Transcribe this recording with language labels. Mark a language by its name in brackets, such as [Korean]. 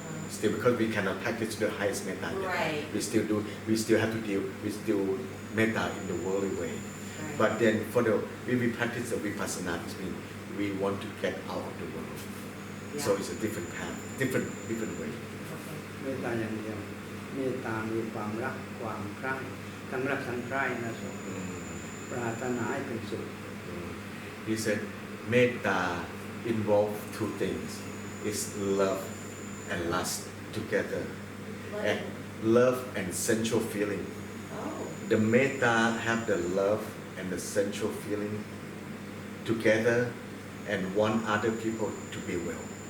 [English] Still because we cannot practice the highest metta yet. Right. We still have to deal with still metta in the worldly way. Right. But then for the when we practice the vipassana, it means we want to get out of the world. So Yeah. it's a different path, different way. Okay. [Thai] เมตตาอย่างเดียวเมตตามีความรักความใคร่ทั้งรักทั้งใคร่นะสงฆ์ปรารถนาให้เป็นสุข [English] He said metta involves two things. It's love and lust together. What? And love and sensual feeling. Oh. The metta have the love and the sensual feeling together and want other people to be well.